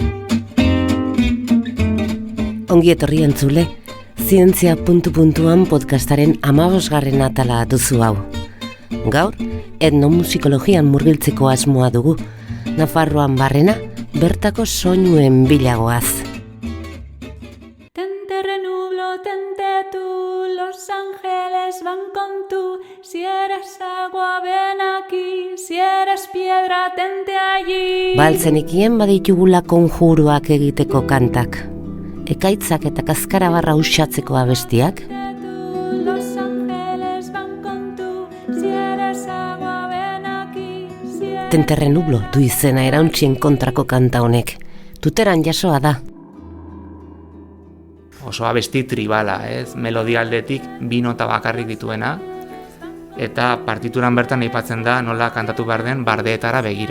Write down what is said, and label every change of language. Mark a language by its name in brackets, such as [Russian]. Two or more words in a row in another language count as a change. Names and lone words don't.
[Basque] Ongi etorri entzule, Zientzia puntu puntuan podcastaren 15. atala duzu hau. Gaur, etnomusikologian murgiltzeko asmoa dugu. Nafarroan barrena, bertako soinuen bilagoaz. [Spanish] Los ángeles van con tú, si eres agua ven aquí, si eres piedra tente allí. [Basque] Baltzenekien baditugula konjuruak egiteko kantak. Ekaitzak eta kaskarabarra usatzeko abestiak. [Spanish] Los ángeles van con tú, si eres agua ven aquí, si eres... [Basque] Tenterre nublo du izena erauntzien kontrako kanta honek. Tuteran jasoa da. Oso abesti tribala, melodia aldetik bi nota bakarrik dituena, eta partituran bertan aipatzen da nola kantatu behar den bardeetara begira.